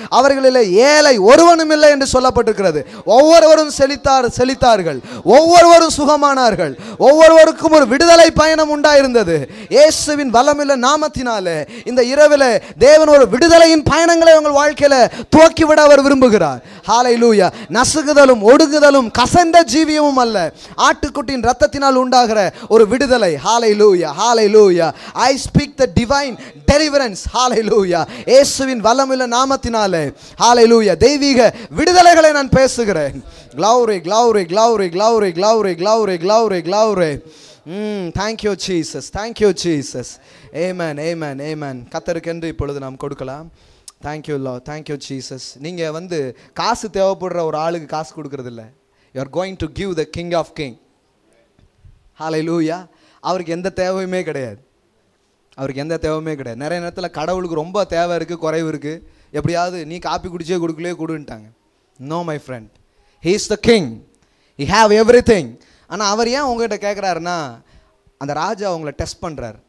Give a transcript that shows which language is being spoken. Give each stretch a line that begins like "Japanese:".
Tamil: அவர்களிலே ஏழை ஒருவனும் இல்லை என்று சொல்லப்பட்டிருக்கிறது. ஒவ்வொருவரும் செழித்தார்கள், ஒவ்வொருவரும் சுகமானார்கள், ஒவ்வொருவருக்கும் ஒரு விடுதலை பயணம் உண்டாயிருந்தது. இயேசுவின் வல்லமையுள்ள நாமத்தினாலே இந்த இரவிலே தேவன் ஒரு விடுதலையின் பயணங்களை உங்கள் வாழ்க்கையில துவக்கிவிட அவர் விரும்புகிறார். ஹல்லேலூயா. நசுகுதலும் ஒடுங்குதலும் கசந்த ஜீவியமும் அல்ல, ஆட்டுக்குட்டியின் ரத்தத்தினால் உண்டாகிற ஒரு விடுதலை. ஹல்லேலூயா, ஹல்லேலூயா.
English: I speak the divine deliverance.
Tamil: ஹல்லேலூயா. இயேசுவின் வல்லமையுள்ள நாமத்தினாலே ஹல்லேலூயா தெய்வீக விடுதலைகளை நான் பேசுகிறேன்.
English: glory glory glory glory glory glory glory glory. Thank you Jesus, thank you Jesus. Amen, amen, amen.
Tamil: கர்த்தருக்கென்று இப்பொழுது நாம் கொடுக்கலாம்.
English: Thank you Lord, thank you Jesus.
Tamil: நீங்கள் காசு தேவைப்படுற ஒரு ஆளுக்கு காசு கொடுக்கறது இல்லை.
English: You are going to give the King of King.
Tamil: ஹல்லேலூயா. அவருக்கு எந்த தேவையுமே கிடையாது, அவருக்கு எந்த தேவையுமே கிடையாது. நிறைய நேரத்தில் கடவுளுக்கு ரொம்ப தேவை இருக்குது, குறைவு இருக்குது. எப்படியாவது நீ காப்பி குடிச்சே கொடுக்கலே கொடுன்ட்டாங்க.
English: No my friend, he is the king, he have everything.
Tamil: ஆனால் அவர் ஏன் உங்கள்கிட்ட கேட்குறாருன்னா, அந்த ராஜா உங்களை டெஸ்ட் பண்ணுறார்.